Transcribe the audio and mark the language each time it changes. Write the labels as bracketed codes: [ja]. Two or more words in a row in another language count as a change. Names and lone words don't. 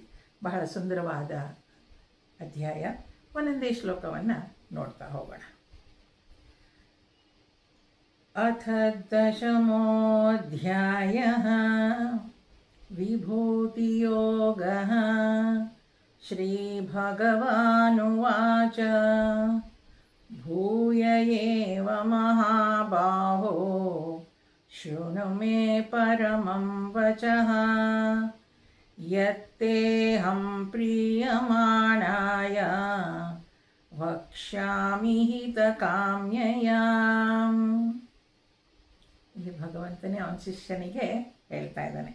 [kn] ಬಹಳ ಸುಂದರವಾದ ಅಧ್ಯಾಯ. ಒಂದೊಂದೇ ಶ್ಲೋಕವನ್ನು ನೋಡ್ತಾ ಹೋಗೋಣ. [sa] ಅಥ 10ಮೋऽಧ್ಯಾಯಃ ವಿಭೂತಿಯೋಗಃ. ಶ್ರೀಭಗವಾನುವಾಚ ಭೂಯ ಏವ ಮಹಾಬಾಹೋ ಶೃಣು ಮೇ ಪರಮಂ ವಚಃ ಯತ್ತೇಹಂ ಪ್ರೀಯಮಾಣಾಯ ವಕ್ಷ್ಯಾಮಿ ಹಿತಕಾಮ್ಯಯಾ. [kn] ಇಲ್ಲಿ ಭಗವಂತನೇ ಅವನ ಶಿಷ್ಯನಿಗೆ ಹೇಳ್ತಾ ಇದ್ದಾನೆ.